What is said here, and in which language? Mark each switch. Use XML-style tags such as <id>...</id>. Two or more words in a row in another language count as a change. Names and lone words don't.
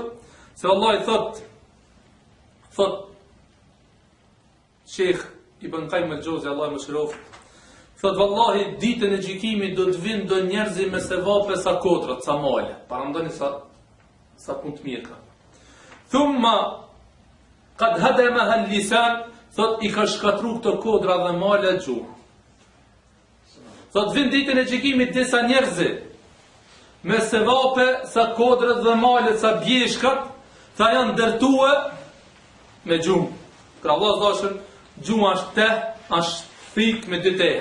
<sq>Se vallahi thot Sheikh Ibn Qayyim al-Jawzi, Allahu më shëroft, thot vallahi ditën e gjykimit do të vinë do njerëzi me sevape sa kodrat, sa male. Parandoni sa punë të mirë ka.</sq> <ar>ثم قد هدمها اللسان,</ar> <sq>thot i ka shkatru këto kodra dhe male gjuhë. Thot vinë ditën e gjykimit disa njerëzi me sevape sa kodrat dhe malet, sa bjeshkat, tha janë ndërtue me gjuhë. Pra vllazëdashur, gjuha është thik me dy teja.</sq>